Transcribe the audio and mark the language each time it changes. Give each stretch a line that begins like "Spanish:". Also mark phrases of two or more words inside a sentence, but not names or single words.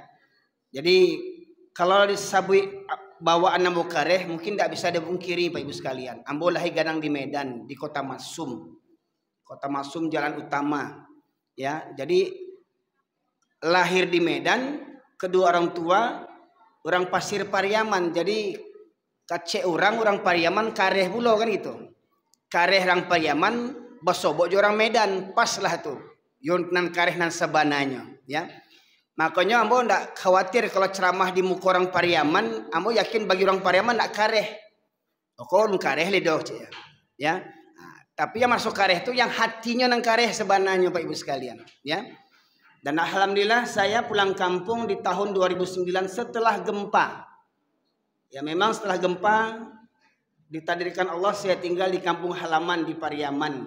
Indonesian: Jadi kalau disebut
Minangkabau: bawaan ambo kareh
Indonesian: mungkin tidak bisa dipungkiri Pak Ibu sekalian.
Minangkabau: Ambo lahir gadang di Medan, di Kota Masum. Kota Masum jalan utama, ya.
Indonesian: Jadi lahir di Medan, kedua orang tua orang Pasir Pariaman.
Minangkabau: Jadi kacek orang Pariaman kareh pulau kan itu. Kareh orang Pariaman basobok orang Medan, pas lah tuh. Yon nan kareh nan sabananya, ya. Makanya ambo ndak khawatir kalau ceramah di muka orang Pariaman, ambo yakin bagi orang Pariaman ndak kareh. Okon kareh lidoh, ya.
Indonesian: Nah, tapi yang masuk kareh itu yang hatinya nang kareh sebenarnya Pak Ibu sekalian, ya. Dan alhamdulillah saya pulang kampung di tahun 2009 setelah gempa. Ya memang setelah gempa ditakdirkan Allah saya tinggal di kampung halaman di Pariaman.